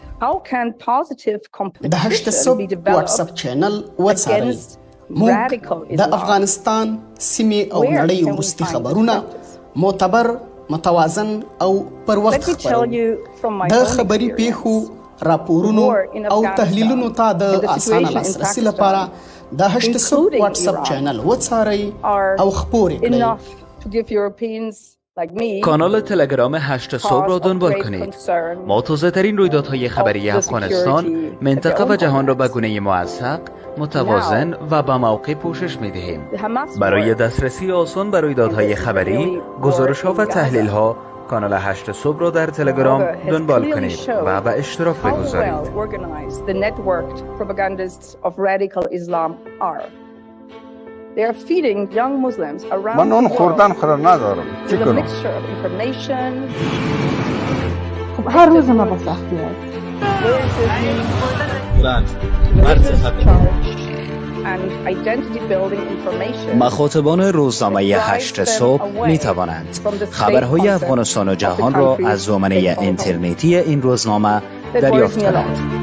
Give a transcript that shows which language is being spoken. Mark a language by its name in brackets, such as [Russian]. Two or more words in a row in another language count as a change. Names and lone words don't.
[Pashto] د هشت صبح واتس اپ چینل وڅارئ موږ د افغانستان سیمې او نړۍ وروستي خبرونه معتبر متوازن او پر وخت خبرو د خبري پیښو راپورونو او تحلیلونو ته د اسانه لاسرسي لپاره د هشت صبح واتس اپ چینل وڅارئ او خپور کړئ. [Persian] کانال تلگرام 8 صبح را دنبال کنید. ما تازه ترین رویدادهای خبری افغانستان، منطقه و جهان را به گونه موثق، متوازن و با موقع پوشش می دهیم. برای دسترسی آسان به رویدادهای خبری، گزارش‌ها و تحلیل‌ها، کانال 8 صبح را در تلگرام دنبال کنید و به اشتراک بگذارید. [English] They are feeding young Muslims around [Persian] من اون خوردن خورد ندارم. چی کنم؟ خب هر روز ما با سختی مخاطبان روزنامه 8 صبح می توانند خبرهای افغانستان و جهان را از دامنه اینترنتی این روزنامه دریافت کنند.